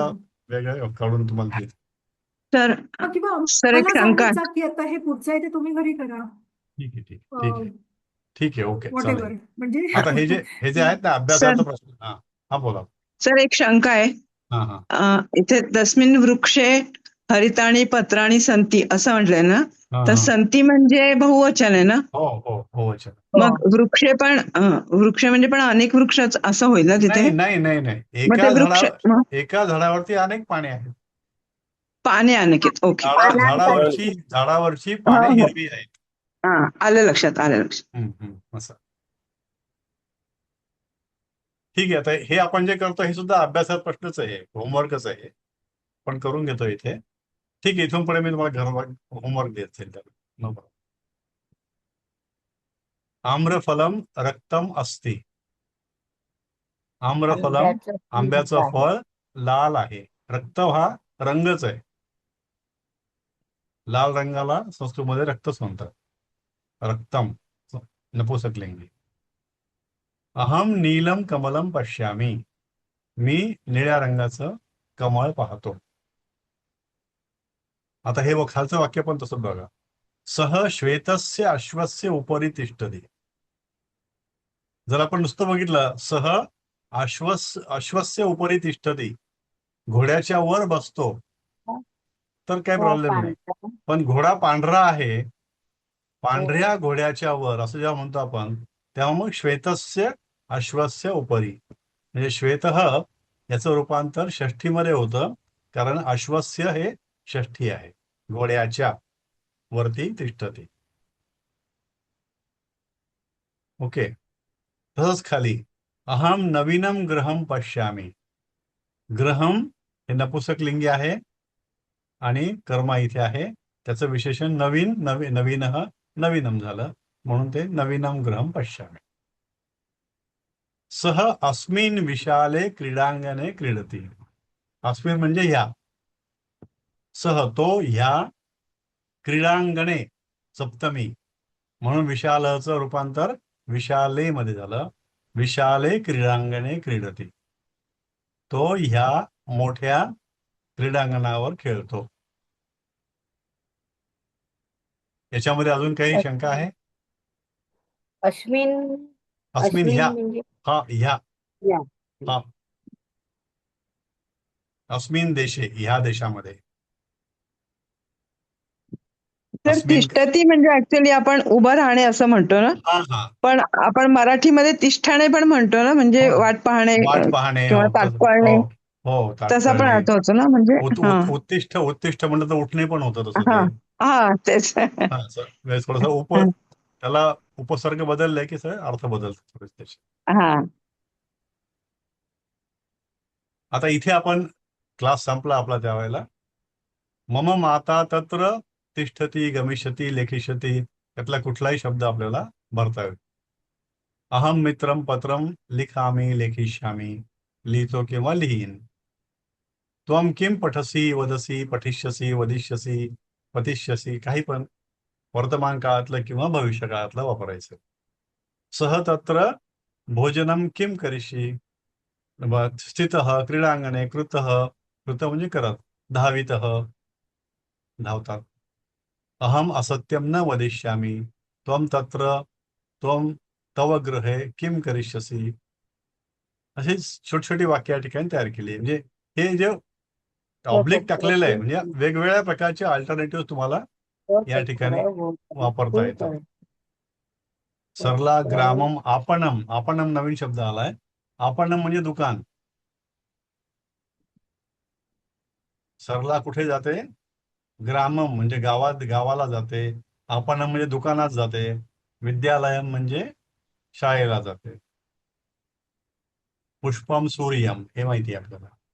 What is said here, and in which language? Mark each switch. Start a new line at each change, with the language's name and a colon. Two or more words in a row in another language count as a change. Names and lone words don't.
Marathi: तसं वेगळं काढून तुम्हाला देतो. तर किंवा सर एक मला शंका सांगत जा की आता हे पुढचं आहे ते तुम्ही घरी करा. ठीक आहे, ओके, व्हॉटेवर. चालेल. म्हणजे आता हे जे आहेत ना अभ्यासाचा प्रश्न. हा बोला. सर एक शंका आहे. हा. इथे
Sanskrit: तस्मिन वृक्षे हरिताणी पत्राणी संती
Marathi: असं म्हटलंय ना, हा तर हा संती म्हणजे बहुवचन आहे ना. हो हो हो वचन. मग वृक्ष म्हणजे पण अनेक वृक्षच असं होईल ना तिथे. नाही नाही नाही नाही मग ते वृक्ष मग एका झाडावरती अनेक पाने आहेत. पाने अनेक आहेत. ओके. झाडावरची पाने हिरवी आहेत. हा, आलं लक्षात. असं. ठीक आहे. आता हे आपण जे करतो हे सुद्धा अभ्यासात प्रश्नच आहे, होमवर्कच आहे, पण करून घेतो इथे. ठीक आहे. इथून पुढे मी तुम्हाला घर होमवर्क देत जाईल. नो प्रॉब्लेम.
Sanskrit: आम्रफलम रक्तम अस्ति.
Marathi: आम्रफलम आंब्याचं फळ लाल आहे. रक्त हा रंगच आहे. लाल रंगाला संस्कृतमध्ये रक्तच म्हणतात.
Sanskrit: रक्तम नपुंसकलिंगी. अहम नीलम कमलम पश्यामी.
Marathi: मी निळ्या रंगाचं कमळ पाहतो. आता हे खालचं वाक्य पण तसं बघा.
Sanskrit: सह श्वेतस्य अश्वस्य उपरी तिष्ठति.
Marathi: जर आपण नुसतं बघितलं
Sanskrit: सह अश्वस्य उपरी तिष्ठति,
Marathi: घोड्याच्या वर बसतो, तर काही प्रॉब्लेम नाही. पण घोडा पांढरा आहे, पांढऱ्या घोड्याच्या वर असं जेव्हा म्हणतो आपण, तेव्हा मग
Sanskrit: श्वेतस्य अश्वस्य उपरी,
Marathi: म्हणजे श्वेत याचं रूपांतर षष्ठीमध्ये होतं, कारण अश्वस्य हे षष्ठी आहे. घोड्याच्या वरती तिष्ठति. ओके. तसंच खाली
Sanskrit: अहम नवीनम ग्रहम पश्यामी.
Marathi: ग्रहम हे नपुंसकलिंगी आहे आणि कर्मा इथे आहे. त्याचं विशेषण नवीनम झालं, म्हणून ते
Sanskrit: नवीनम ग्रहम पश्यामी. सह अस्मिन विशाले क्रीडांगणे क्रीडती.
Marathi: अस्मिन म्हणजे ह्या, सह तो ह्या, क्रीडांगणे सप्तमी, म्हणून विशालचं रूपांतर विशाले मध्ये झालं.
Sanskrit: विशाले क्रीडांगणे क्रीडती.
Marathi: तो ह्या मोठ्या क्रीडांगणावर खेळतो. याच्यामध्ये अजून काही शंका आहे? अस्मिन ह्या, हा ह्या, हा
Sanskrit: अस्मिन देशे,
Marathi: ह्या देशामध्ये. तर तिष्ठती म्हणजे ऍक्च्युली आपण उभं राहणे असं म्हणतो ना, पण आपण मराठीमध्ये तिष्ठाणे पण म्हणतो ना, म्हणजे वाट पाहणे किंवा तात्काळणे, तसा पण अर्थ होतो ना. म्हणजे उत्तिष्ठ म्हणलं तर उठणे पण होतं तसं ते. हा तेच. थोडस त्याला उपसर्ग बदललाय की सर अर्थ बदलतो त्याचे. हा. आता इथे आपण क्लास संपला आपला त्यावेळेला.
Sanskrit: मम माता तत्र तिष्ठती गमिष्यती लेखिष्यती,
Marathi: त्यातला कुठलाही शब्द आपल्याला भरता येईल.
Sanskrit: अहम मित्रम पत्रम लिखामी लेखिष्यामी,
Marathi: लिहितो किंवा लिहीन.
Sanskrit: त्वम किम पठसी वदसी पठिष्यसी वदिष्यसी पतिष्यसी,
Marathi: काही पण वर्तमान काळातलं किंवा भविष्य काळातलं वापरायचं.
Sanskrit: सह तत्र भोजनम किम करिष्यि. स्थितः क्रीडांगणे कृतः,
Marathi: कृत म्हणजे करत, धावितः धावतात.
Sanskrit: अहम असत्यम न वदिष्यामी. त्वम तत्र त्वम तव गृहे किम करिष्यसि.
Marathi: अशी छोटी छोटी वाक्य या ठिकाणी तयार केली. म्हणजे हे जे ऑब्लिक टाकलेलं आहे, म्हणजे वेगवेगळ्या प्रकारचे अल्टरनेटिव्ह तुम्हाला या ठिकाणी वापरता येतात.
Sanskrit: सरला ग्रामम आपणम.
Marathi: आपणम नवीन शब्द आलाय. आपणम म्हणजे दुकान. सरला कुठे जाते? ग्रामम म्हणजे गावाला जाते. आपणम म्हणजे दुकानात जाते. विद्यालयम म्हणजे शाळेला जाते. पुष्पम सूर्यम हे माहिती आहे आपल्याला.